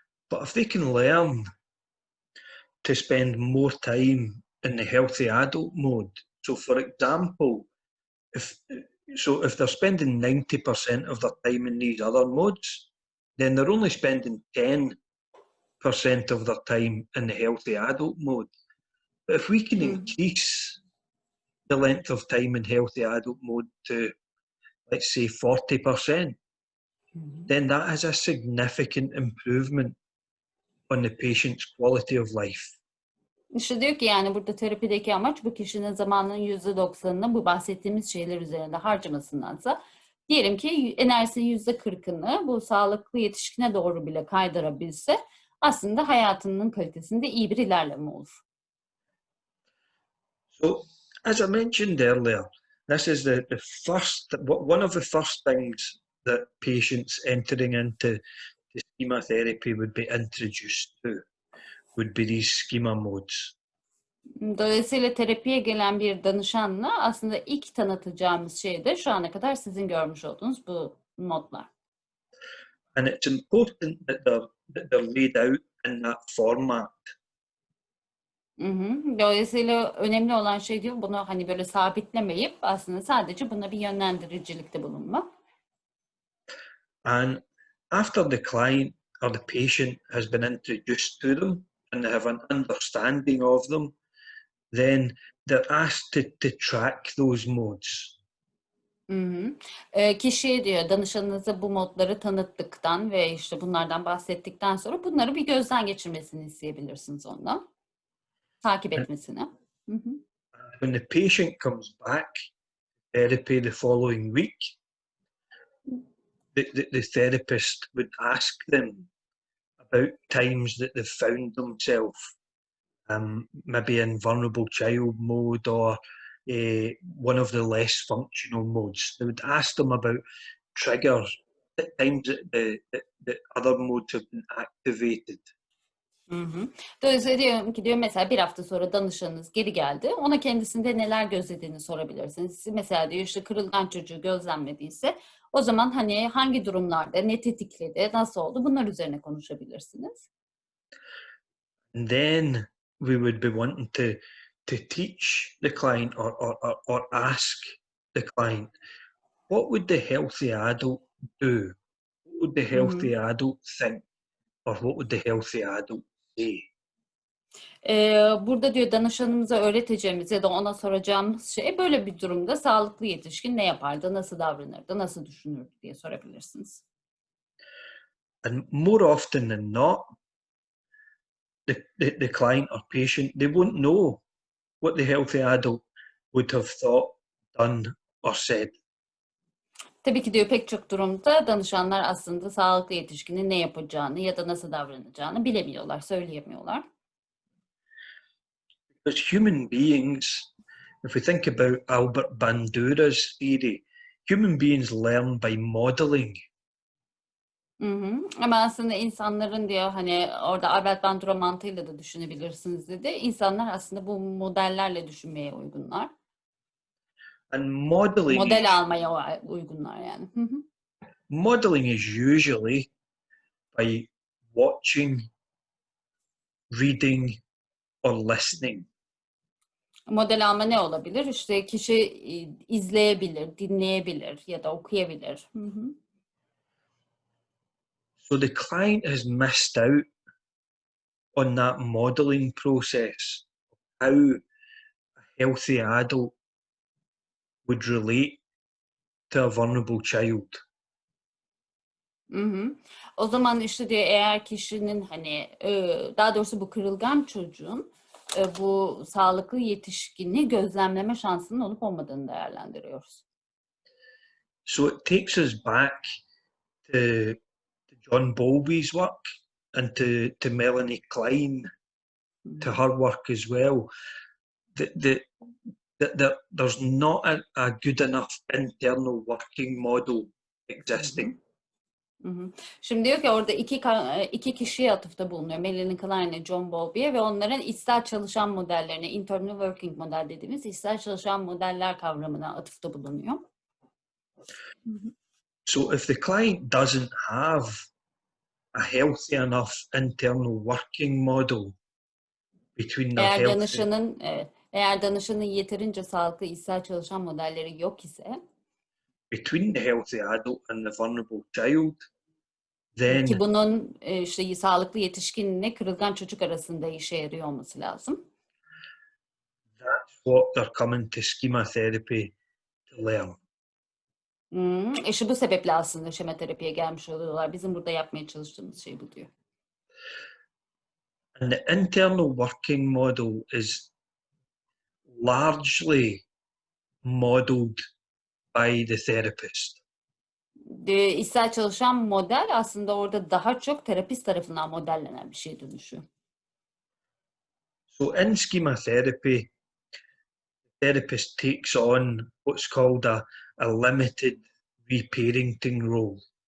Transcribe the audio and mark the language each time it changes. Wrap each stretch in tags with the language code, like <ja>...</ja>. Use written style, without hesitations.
<en>But if they can learn to spend more time in the healthy adult mode, so for example, if they're spending 90% of their time in these other modes, then they're only spending 10% of their time in the healthy adult mode. But if we can increase the length of time in healthy adult mode to, let's say, 40%, then that has a significant improvement on the patient's quality of life.</en> <tr>İşte diyor ki yani burada terapideki amaç bu kişinin zamanının %90'ını bu bahsettiğimiz şeyler üzerinde harcamasındansa diyelim ki enerjisinin %40'ını bu sağlıklı yetişkine doğru bile kaydırabilse aslında hayatının kalitesinde iyi bir ilerleme olur.</tr> <en>So, as I mentioned earlier, this is one of the first things that patients entering into the schema therapy would be introduced to, would be these schema modes.</en> <tr>Dolayısıyla terapiye gelen bir danışanla aslında ilk tanıtacağımız şey de şu ana kadar sizin görmüş olduğunuz bu modlar.</tr> <en>And it's important that they're laid out in that format.</en> <tr>Dolayısıyla önemli olan şey diyor bunu hani böyle sabitlemeyip aslında sadece buna bir yönlendiricilikte bulunma.</tr> <en>And after the client or the patient has been introduced to them and they have an understanding of them, then they're asked to track those modes.</en> <tr>Kişiye diyor danışanınıza bu modları tanıttıktan ve işte bunlardan bahsettikten sonra bunları bir gözden geçirmesini isteyebilirsiniz ondan. Takip etmesini.</tr> <en>When the patient comes back therapy the following week, the therapist would ask them about times that they've found themselves maybe in vulnerable child mode or one of the less functional modes. They would ask them about triggers, the times that the other modes have been activated.</en> <tr>Dolayısıyla diyorum ki diyor mesela bir hafta sonra danışanınız geri geldi. Ona kendisinde neler gözlediğini sorabilirsiniz. Mesela diyor işte kırılgan çocuğu gözlemlediyse o zaman hani hangi durumlarda ne tetikledi, nasıl oldu bunlar üzerine konuşabilirsiniz.</tr> <en>And then we would be wanting to teach the client or ask the client, what would the healthy adult do? What would the healthy adult think? Or what would the healthy adult say?</en> <tr>Burada diyor danışanımıza öğreteceğimiz ya da ona soracağımız şey böyle bir durumda sağlıklı yetişkin ne yapardı, nasıl davranırdı, nasıl düşünürdü diye sorabilirsiniz.</tr> <en>And more often than not, the client or patient, they won't know what the healthy adult would have thought, done or said.</en> <tr>Tabii ki diyor pek çok durumda danışanlar aslında sağlıklı yetişkinin ne yapacağını ya da nasıl davranacağını bilemiyorlar, söyleyemiyorlar.</tr> <en>As human beings, if we think about Albert Bandura's theory, human beings learn by modeling.</en> <tr>Ama aslında insanların diyor hani orada Albert Bandura mantığıyla da düşünebilirsiniz dedi. İnsanlar aslında bu modellerle düşünmeye uygunlar.</tr> <en>And modeling</en> <tr>Model almaya uygunlar yani.</tr> <en>modeling is usually by watching, reading, or listening.</en> <tr>Model alma ne olabilir? İşte kişi izleyebilir, dinleyebilir ya da okuyabilir.</tr> <en>So the client has missed out on that modeling process, how a healthy adult would relate to a vulnerable child.</en> <tr>O zaman işte diyor eğer kişinin hani daha doğrusu bu kırılgan çocuğun bu sağlıklı yetişkini gözlemleme şansının olup olmadığını değerlendiriyoruz.</tr> <en>So it takes us back to John Bowlby's work and to Melanie Klein, to her work as well. That there's not a good enough internal working model existing.</en> <tr>Şimdi diyor ki orada iki kişiye atıfta bulunuyor. Melanie Klein'e, John Bowlby'ye ve onların içsel çalışan modellerine, internal working model dediğimiz içsel çalışan modeller kavramına atıfta bulunuyor.</tr> <en>So if the client doesn't have a healthy enough internal working model between their</en> <tr>Eğer danışanın yeterince sağlıklı içsel çalışan modelleri yok ise</tr> <en>between the healthy adult and the vulnerable child, then</en> <tr>ki bunun işte sağlıklı yetişkinle kırılgan çocuk arasında işe yarıyor olması lazım.</tr> <en>that's what they're coming to schema therapy to learn.</en> <tr>İşte bu sebeple aslında şema terapiye gelmiş oluyorlar. Bizim burada yapmaya çalıştığımız şey bu diyor.</tr> <en>And the internal working model is largely modeled by the therapist.</en> <tr>İçsel çalışan model aslında orada daha çok terapist tarafından modellenen bir şeye dönüşüyor.</tr> <en>So in schema therapy, the therapist takes on what's called a limited reparenting role.</en>